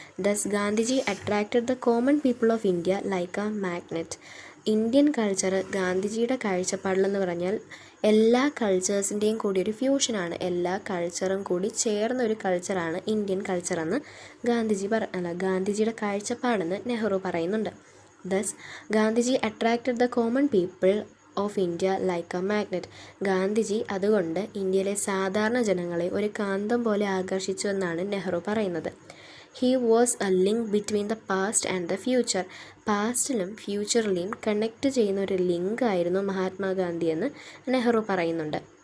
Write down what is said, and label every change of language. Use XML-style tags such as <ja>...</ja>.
<en>Thus Gandhiji attracted the common people of India like a magnet.</en> <ml>Indian culture ഗാന്ധിജിയുടെ കാഴ്ചപ്പാടിലെന്ന് പറഞ്ഞാൽ എല്ലാ കൾച്ചേഴ്സിൻ്റെയും കൂടി ഒരു ഫ്യൂഷനാണ്. എല്ലാ കൾച്ചറും കൂടി ചേർന്നൊരു കൾച്ചറാണ് ഇന്ത്യൻ കൾച്ചറെന്ന് ഗാന്ധിജിയുടെ കാഴ്ചപ്പാടെന്ന് നെഹ്റു പറയുന്നുണ്ട്.</ml> <en>Thus, Gandhiji attracted the common people of India like a magnet.</en> <ml>Gandhiji അതുകൊണ്ട് ഇന്ത്യയിലെ സാധാരണ ജനങ്ങളെ ഒരു കാന്തം പോലെ ആകർഷിച്ചു എന്നാണ് നെഹ്റു പറയുന്നത്.</ml> <en>He was a link between the past and the future.</en> <ml>പാസ്റ്റിലും ഫ്യൂച്ചറിലെയും connect ചെയ്യുന്ന ഒരു ലിങ്ക് ആയിരുന്നു മഹാത്മാഗാന്ധി എന്ന് നെഹ്റു പറയുന്നുണ്ട്.</ml>